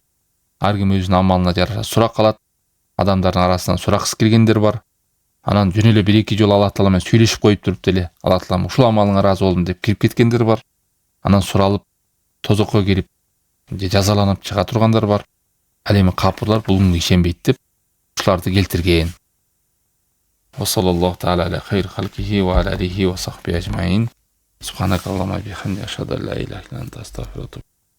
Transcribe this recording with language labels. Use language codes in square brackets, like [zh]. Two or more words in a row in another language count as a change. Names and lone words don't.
[ky] Ар ким өзүнүн амалына жараша сурак кылат. Адамдардын арасынан сураксыз келгендер бар. Анан жөн эле 1-2 жолу Аллах таала менен сүйлөшүп коюп туруп деле, Аллах таала ушул амалыңа ыраазы болдум деп кирип кеткендер бар. Анан суралып, тозокко кирип, же жазаланып чыга тургандар бар. Ал эми капырлар булунга ишенбейт деп ушуларды келтирген. [ar] وصلى الله تعالى على خير خلقه وعلى آله وصحبه أجمعين. سبحانك اللهم بحمدك أشهد أن لا إله إلا أنت أستغفرك